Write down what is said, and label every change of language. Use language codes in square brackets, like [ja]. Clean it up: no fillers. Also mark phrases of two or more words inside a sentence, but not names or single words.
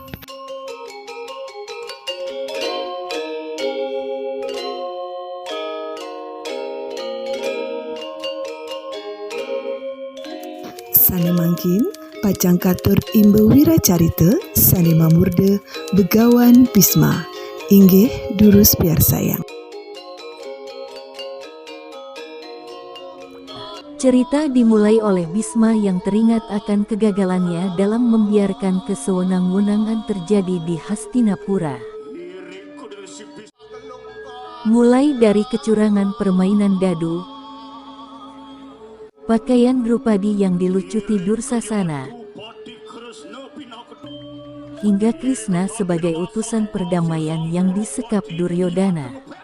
[ban] Sane mangkin pacang katur imbe wiracarita sane mamurde begawan Bisma inggih durus piarsayang. [id] Cerita dimulai oleh Bisma yang teringat akan kegagalannya dalam membiarkan kesewenang-wenangan terjadi di Hastinapura. Mulai dari kecurangan permainan dadu, pakaian Drupadi yang dilucuti Dursasana, hingga Krishna sebagai utusan perdamaian yang disekap Duryodhana.